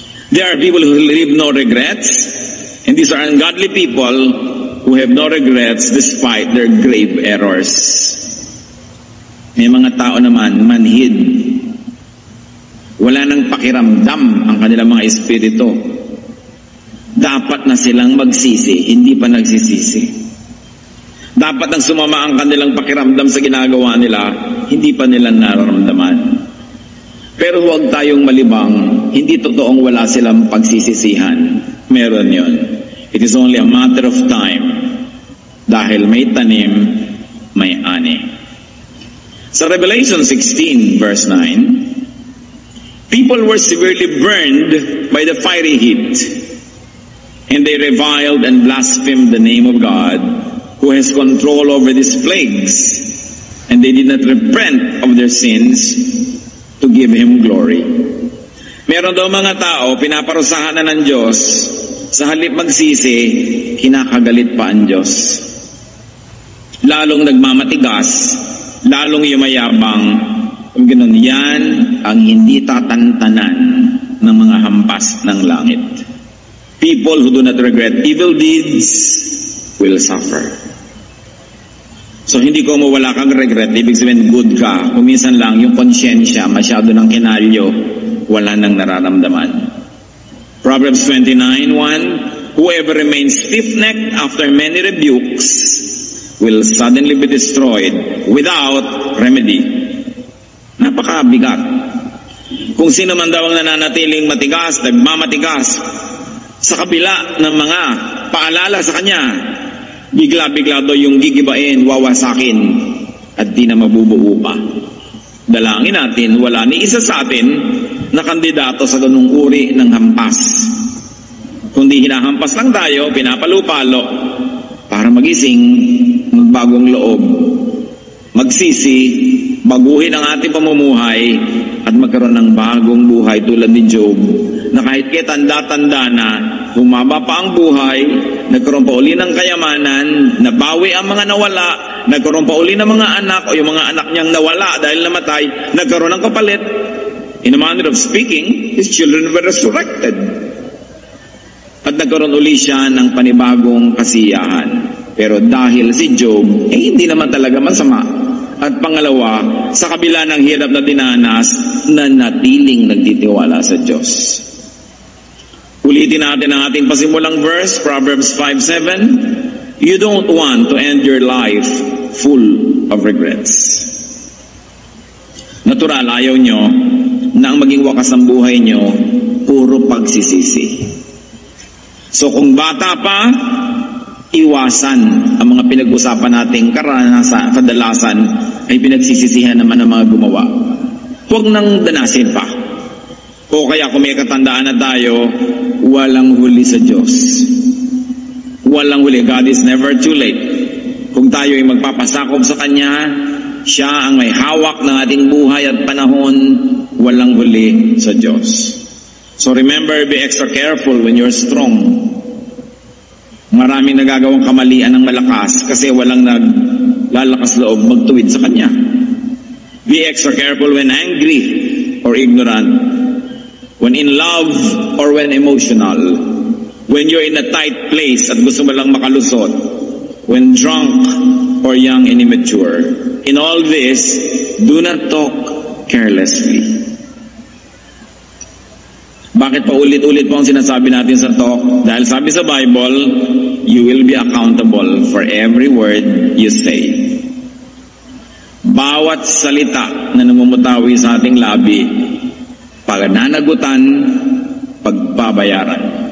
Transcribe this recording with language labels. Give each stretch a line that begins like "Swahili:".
English: There are people who live no regrets, and these are ungodly people who have no regrets despite their grave errors.
Filipino: May mga tao naman, manhid. Wala nang pakiramdam ang kanilang mga espiritu. Dapat na silang magsisi, hindi pa nagsisisi. Dapat nang sumama ang kanilang pakiramdam sa ginagawa nila, hindi pa nila nararamdaman. Pero huwag tayong malibang, hindi totoong wala silang pagsisisihan. Meron yon.
English: It is only a matter of time.
Filipino: Dahil may tanim, may ani. Sa
English: Revelation 16, verse 9, people were severely burned by the fiery heat. And they reviled and blasphemed the name of God, who has control over these plagues. And they did not repent of their sins to give Him glory.
Filipino: Meron daw mga tao, pinaparusahan na ng Diyos, sa halip magsisi, kinakagalit pa ang Diyos. Lalong nagmamatigas, lalong yumayabang, kung ganoon, yan ang hindi tatantanan ng mga hampas ng langit.
English: People who do not regret evil deeds will suffer.
Filipino: So hindi ko mawala kang regret, ibig sabihin good ka. Kung minsan lang yung konsyensya masyado ng kinalyo, wala nang nararamdaman.
English: Proverbs 29:1, whoever remains stiff-necked after many rebukes will suddenly be destroyed without remedy.
Filipino: Napakabigat. Kung sino man daw ang nananatiling matigas, nagmamatigas, sa kabila ng mga paalala sa kanya, bigla-bigla daw yung gigibain, wawasakin, at di na mabubuo pa. Dalangin natin, wala ni isa sa atin na kandidato sa ganung uri ng hampas. Kundi hinahampas lang tayo, pinapalo-palo, para magising, magbagong loob, magsisi, baguhin ang ating pamumuhay, at magkaroon ng bagong buhay tulad ni Job, na kahit kaya tanda-tanda na, humaba pa ang buhay, nagkaroon pa uli ng kayamanan, nabawi ang mga nawala, nagkaroon pa uli ng mga anak, o yung mga anak niyang nawala dahil namatay, nagkaroon ng kapalit.
English: In a manner of speaking, his children were resurrected.
Filipino: At nagkaroon uli siya ng panibagong kasiyahan. Pero dahil si Job, hindi naman talaga masama. At pangalawa, sa kabila ng hirap na dinanas, nanatiling nagtitiwala sa Diyos. Ulitin natin ang ating pasimulang verse, Proverbs 5:7.
English: You don't want to end your life full of regrets.
Filipino: Natural, ayaw nyo na ang maging wakas ng buhay nyo, puro pagsisisi. So kung bata pa, iwasan ang mga pinag-usapan nating kadalasan ay pinagsisisihan naman ng mga gumawa. Huwag nang danasin pa. O kaya kung may katandaan na tayo, walang huli sa Diyos. Walang huli.
English: God is never too late.
Filipino: Kung tayo ay magpapasakop sa Kanya, Siya ang may hawak ng ating buhay at panahon, walang huli sa Diyos.
English: So remember, be extra careful when you're strong.
Filipino: Maraming nagagawang kamalian ng malakas kasi walang naglalakas loob magtuwid sa Kanya.
English: Be extra careful when angry or ignorant, when in love or when emotional, when you're in a tight place
Filipino: at gusto mo lang makalusot,
English: when drunk or young and immature. In all this, do not talk carelessly.
Filipino: Bakit pa ulit-ulit po ang sinasabi natin sa talk? Dahil sabi sa Bible,
English: you will be accountable for every word you say.
Filipino: Bawat salita na namumutawi sa ating labi, pagnanagutan, pagbabayaran.